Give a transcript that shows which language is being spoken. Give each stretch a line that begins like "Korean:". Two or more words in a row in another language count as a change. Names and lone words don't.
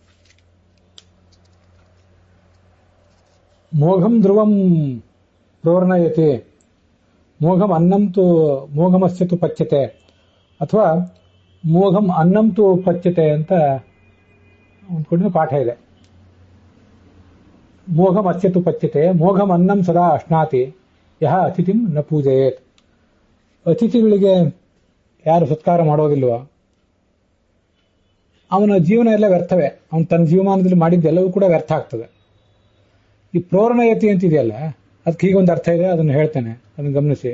Sanskrit: ಮೋಘಂ ಧ್ರುವಂ ಪ್ರೋರ್ಣಯತಿ, ಮೋಘಂ ಅನ್ನಂತು ಮೋಘಮಸ್ಯತು ಪಚ್ಯತೆ, ಅಥವಾ ಮೋಘಂ ಅನ್ನಂತು ಪಚ್ಯತೆ
Kannada: ಅಂತ ಒಂದು ಪಾಠ ಇದೆ.
Sanskrit: ಮೋಘಂ ಅಸ್ಯತು ಪಚ್ಯತೆ ಮೋಘಂ ಅನ್ನಂ ಸದಾ ಅಶ್ನಾತಿ ಯಹ ಅತಿಥಿಂ ನ ಪೂಜೆಯೇತ್.
Kannada: ಅತಿಥಿಗಳಿಗೆ ಯಾರು ಸತ್ಕಾರ ಮಾಡೋದಿಲ್ವೋ ಅವನ ಜೀವನ ಎಲ್ಲ ವ್ಯರ್ಥವೇ, ಅವನು ತನ್ನ ಜೀವಮಾನದಲ್ಲಿ ಮಾಡಿದ್ದೆಲ್ಲವೂ ಕೂಡ ವ್ಯರ್ಥ ಆಗ್ತದೆ. ಈ ಪ್ರೋರ್ಣಯತಿ ಅಂತಿದೆಯಲ್ಲ, ಅದಕ್ಕೆ ಹೀಗೊಂದು ಅರ್ಥ ಇದೆ, ಅದನ್ನು ಹೇಳ್ತೇನೆ, ಅದನ್ನು ಗಮನಿಸಿ.